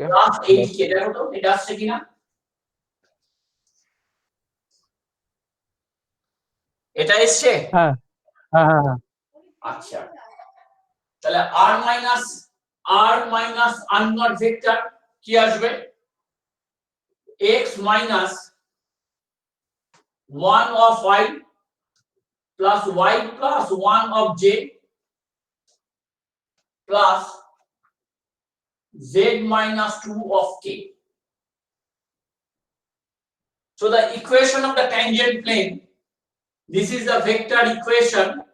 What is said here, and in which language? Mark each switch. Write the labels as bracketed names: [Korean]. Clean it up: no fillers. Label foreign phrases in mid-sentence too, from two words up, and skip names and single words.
[Bangla] plus 8k দেখো তো এটা আসছে কিনা। এটা এসছে। হ্যাঁ হ্যাঁ হ্যাঁ হ্যাঁ আচ্ছা তাহলে [English] r minus unknown vector [Bangla] কি আসবে [English] x minus 1 of y plus y plus 1 of j plus z minus 2 of k. So the equation of the tangent plane, this is the vector equation